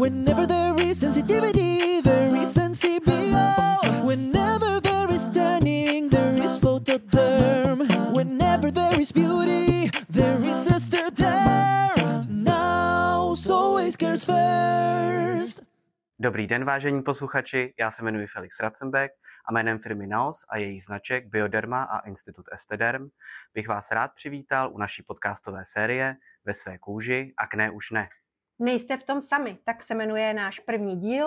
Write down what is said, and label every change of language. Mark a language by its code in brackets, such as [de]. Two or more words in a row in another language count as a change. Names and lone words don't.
[en] Whenever there is sensitivity, there is sensibio. Whenever there is tanning, there is photoderm. Whenever there is beauty, there is estoderm. Now, always cares first. [cs] Dobrý den, vážení posluchači, já se jmenuji Felix Ratzenbeck a jménem firmy Naos a jejich značek Bioderma a Institut Estederm bych vás rád přivítal u naší podcastové série Ve své kůži, akné už ne. Nejste v tom sami, tak se jmenuje náš první díl.